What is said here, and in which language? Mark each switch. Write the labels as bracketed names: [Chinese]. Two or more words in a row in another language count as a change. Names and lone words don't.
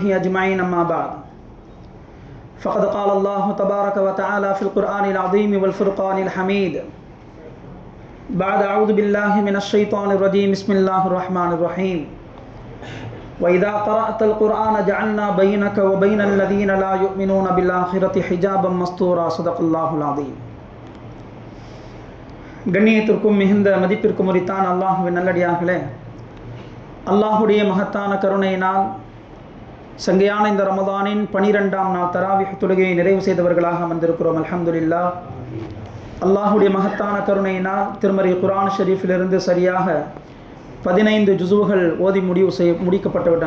[Arabic] أجمعين أما بعد فقد قال الله تبارك وتعالى في القرآن العظيم والفرقان الحميد بعد أعوذ بالله من الشيطان الرجيم بسم الله الرحمن الرحيم وإذا قرأت القرآن جعلنا بينك وبين الذين لا يؤمنون بالآخرة حجابا مستورا صدق الله العظيم. [Tamil] கண்ணியத்திற்கும் மிகுந்த மதிப்பிற்கும் உரித்தான அல்லாஹ்வின் நல்லடியார்களே, அல்லாஹுடைய மகத்தான கருணையினால் சங்கையான இந்த ரமதானின் 12ஆம் நாள் தராவிஹ் தொழுகையை நிறைவு செய்தவர்களாக வந்திருக்கிறோம். [Arabic] الحمد لله. [Tamil] அல்லாஹுடைய மகத்தான கருணையினால் திருமறை குர்ஆன் ஷரீஃபிலிருந்து சரியாக 15 ஜுஸுகள் ஓதி முடிக்கப்பட்டு விட்டன.